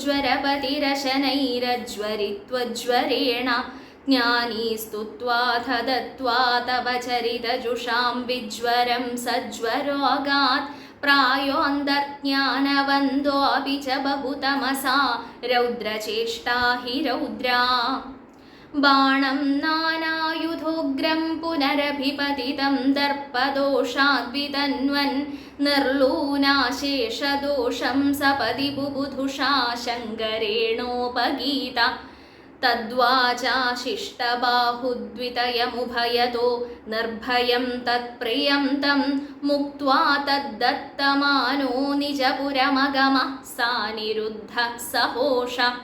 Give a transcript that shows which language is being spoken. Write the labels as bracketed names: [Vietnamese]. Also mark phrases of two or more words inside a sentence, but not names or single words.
[Sanskrit] ज्वरपतिरशनैरज्वरित्वज्वरेण ज्ञानी स्तुत्वाथ दत्त्वा तव चरितजुषां विज्वरं सज्वरोगात् प्रायोऽन्तर्ज्ञानवन्दोऽपि च बहुतमसा रौद्रचेष्टा हि रौद्रा ബാണം നാനായുധോഗ്രം പുനരഭിപതിതം ദർപ്പദോഷാദ്വിതന്വൻ നിർലൂനാശേഷദോഷം സപതി ബുബുധുഷാ ശങ്കരേണോപഗീത തദ്വാചാശിഷ്ടബാഹുദ്വിതയമുഭയതോ നിർഭയം തത്പ്രിയം തം മുക്ത്വാ തദ്ദത്തമാനോ നിജപുരമഗമഃ സാനിരുദ്ധ സഹോഷ